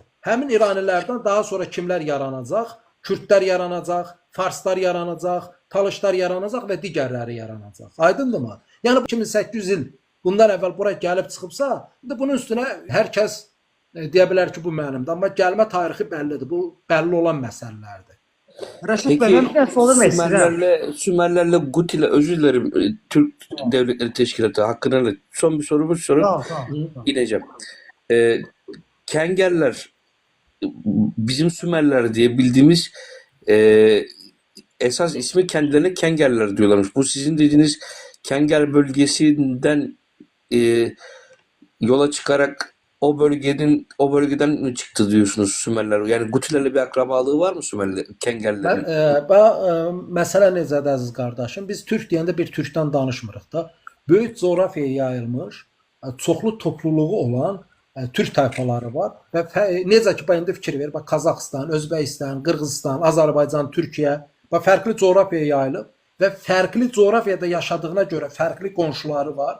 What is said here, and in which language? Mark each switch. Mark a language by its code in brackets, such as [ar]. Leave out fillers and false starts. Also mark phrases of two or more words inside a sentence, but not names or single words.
[az] Həmin İranilərdən daha sonra kimlər yaranacaq? Kürdlər yaranacaq, Farslar yaranacaq, Talışlar yaranacaq və digərləri yaranacaq. Aydındırmı? Yəni 2800 il bundan əvvəl bura gəlib çıxıbsa, indi bunun üstünə hər kəs deyə bilər ki, bu mənimdir. Amma gəlmə tarixi bəllidir. Bu bəlli olan məsələlərdir. Rəşid bəy, Peki mən bir dənə sual vermək istəyirəm. [tr] Sümerlerle Guti'yle özür dilerim Türk Devletleri Teşkilatı hakkında son bir sorumuz sorun Tamam. ineceğim. Kengerler bizim Sümerler diye bildiğimiz esas ismi kendilerine Kengerler diyorlarmış. Bu sizin dediğiniz Kenger bölgesinden yola çıkarak o bölgeden mi çıktı diyorsunuz Sümerler? Yani Gutilerle bir akrabalığı var mı Sümerler, Kengerlerin? [az] Məsələ necədir əziz qardaşım? Biz türk deyəndə bir türkdən danışmırıq da. Böyük coğrafiyaya yayılmış, çoxlu topluluğu olan türk tayfaları var və necə ki indi fikir ver, bax Qazaxıstan, Özbəkistan, Qırğızistan, Azərbaycan, Türkiyə bax fərqli coğrafiyaya yayılıb və fərqli coğrafiyada yaşadığına görə fərqli qonşuları var.